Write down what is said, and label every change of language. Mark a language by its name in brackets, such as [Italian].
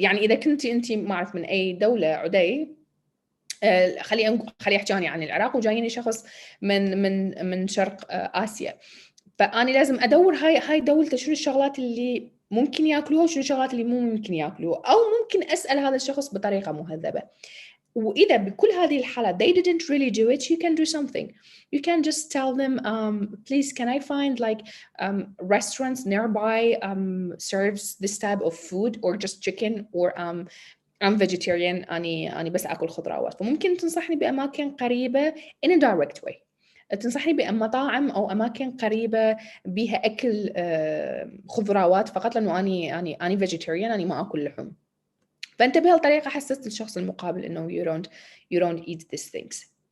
[Arabic] يعني إذا كنت أنت ما أعرف من أي دولة عدي، خلي احكي عن العراق وجايني شخص من شرق آسيا، فأنا لازم أدور هاي دولته شنو الشغلات اللي ممكن ياكلوها وشنو الشغلات اللي مو ممكن ياكلوها، أو ممكن أسأل هذا الشخص بطريقة مهذبة. وإذا بكل هذه الحالات [English] they didn't really do it, you can do something. You can just tell them, please can I find like restaurants nearby serves this type of food, or just chicken, or I'm vegetarian, [Arabic] أنا بس أكل خضروات. فممكن تنصحني بأماكن قريبة [English] in a direct way. [Arabic] تنصحني بمطاعم أو أماكن قريبة بها أكل خضروات فقط، لأنه أنا vegetarian، أنا ما أكل لحوم. فأنت بهالطريقة حسست الشخص المقابل إنه [English] you don't eat these things.